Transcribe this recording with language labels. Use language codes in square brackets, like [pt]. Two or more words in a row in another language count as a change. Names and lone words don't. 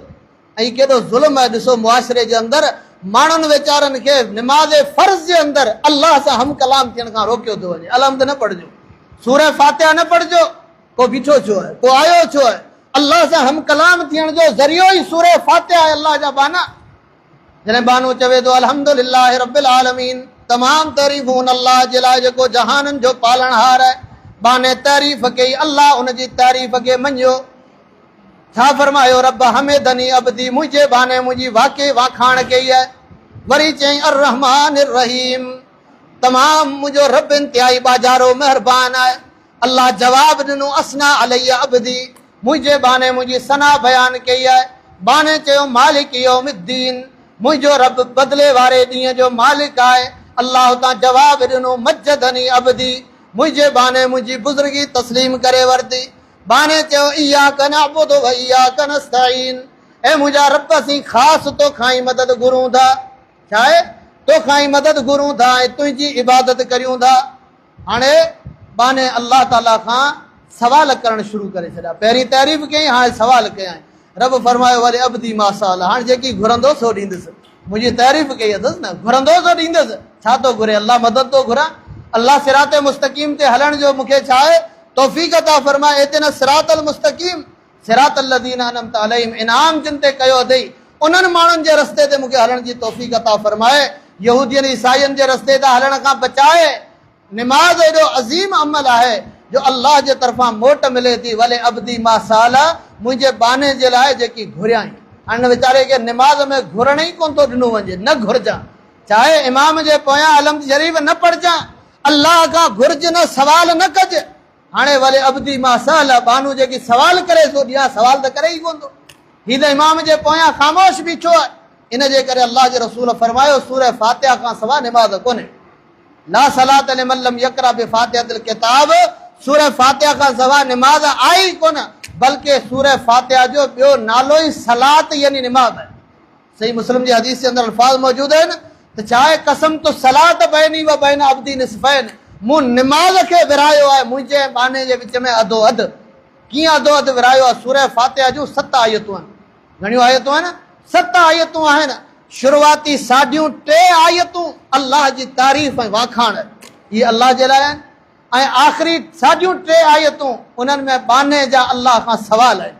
[sd] ऐं केॾो ज़ुल्म आहे, ॾिसो मुआशिरे जे अंदरि माण्हुनि वीचारनि खे निमाज़ फ़र्ज़ जे अंदरि अल्लाह सां हम कलाम थियण खां रोकियो थो वञे। अलहम्द न पढ़जो, सूरह फातिहा न पढ़जो, को बीठो छो आहे, को आयो छो आहे? अल्लाह सां हम कलाम थियण जो ज़रियो ई सूरह फातिहा आहे, अल्लाह जा बाना। जॾहिं बानो चवे थो [ar] الحمد لله رب العالمين, [sd] तमाम तारीफ़ूं उन अल्लाह जे लाइ जेको जहाननि जो पालणहार आहे। बाने तारीफ़ कई, अल्लाह उन जी तारीफ़ खे मञियो। छा फरमायो? रब [ar] حمدني عبدي, [sd] मुंहिंजे बाने मुंहिंजी वाक़ई वाखाण कई आहे। वरी चई [ar] الرحمن رحيم, [sd] तमाम मुंहिंजो रब इंतिहाई बाजारो महिरबान आहे। अल्लाह जवाब ॾिनो [ar] أثنى علي عبدي, [sd] मुंहिंजे बाने मुंहिंजी सना बयान कई आहे। बाने चयो [ar] مالك يوم الدين, [sd] मुंहिंजो रब बदिले वारे ॾींहं जो मालिक आहे। अल्लाह हुतां जवाब ॾिनो [ar] مجدني عبدي, [sd] मुंहिंजे बाने मुंहिंजी बुज़ुर्गी तस्लीम करे वरिती। बाने चयो [ar] إياك نعبد وإياك نستعين, [sd] ऐं मुंहिंजा रब असीं ख़ासि तोखां ई मदद घुरूं था। छा आहे? तोखां ई मदद घुरूं था ऐं तुंहिंजी इबादत करियूं था। हाणे बाने अल्लाह ताला खां सवाल करणु शुरू करे छॾिया। पहिरीं तारीफ़ कयईं, हाणे सवाल कयईं। रब फरमायो वरी [ar] عبدي ما سأل, [sd] हाणे जेकी घुरंदो सो ॾींदुसि। मुंहिंजी तारीफ़ कई अथसि न, घुरंदो सो ॾींदुसि। छा थो घुरे? अल्लाह मदद थो घुरां। अल्लाह [ar] صراط مستقيم [sd] ते हलण जो मूंखे छा आहे तौफ़ीक़ अता फरमाए। [ar] إتنا الصراط المستقيم صراط الذين أنعمت عليهم, [sd] इनाम जिन ते कयो अथई उन्हनि माण्हुनि जे रस्ते ते मूंखे हलण जी तौफ़ीक़ अता फरमाए। यहूदियनि ईसाईनि जे रस्ते ते हलण खां बचाए। निमाज़ एॾो अज़ीम अमल आहे जो अल्लाह जे तरफ़ां मोट मिले थी। [ar] ولعبدي ما سأل, [sd] मुंहिंजे बाने जे लाइ जेकी घुरियाई। हाणे वीचारे खे निमाज़ में घुरण ई कोन थो ॾिनो वञे, न घुरजां। चाहे इमाम जे पोयां अलहम्द शरीफ़ न पढ़जां, अल्लाह खां घुर्ज न, सवाल न कजे। [ar] हाणे ولعبدي ما سأل, [sd] बानू जेकी सवाल करे सो ॾियां, सवाल त करे ई कोन थो। हीउ त इमाम जे पोयां ख़ामोश बीठो आहे। इन जे करे अल्लाह जे रसूल फरमायो सूरह फातिहा खां सवाइ निमाज़ कोन्हे। [ar] لا صلاة لمن لم يقرأ بفاتحة الكتاب, [sd] सूरह फातिहा खां सवाइ निमाज़ आई कोन, बल्कि सूरह फातिहा जो ॿियो नालो ई सलात यानी निमाज़ आहे। सही मुस्लिम जी हदीस जे अंदरि अल्फाज़ मौजूद आहिनि त चाहे [ar] قسمت الصلاة بيني وبين عبدي نصفين, [sd] मूं निमाज़ खे विरायो आहे मुंहिंजे बाने जे विच में अधो अधु। कीअं अधो अधु विरायो आहे? सूरह फातिहा जूं 7 आयतूं आहिनि। घणियूं आयतूं आहिनि? 7 आयतूं आहिनि। शुरूआती साढियूं 3 आयतूं अल्लाह जी तारीफ़ ऐं वाखाण इहे अल्लाह जे लाइ आहिनि, ऐं आख़िरी साढियूं 3 आयतूं उन्हनि में बाने जा अल्लाह खां सवाल आहिनि।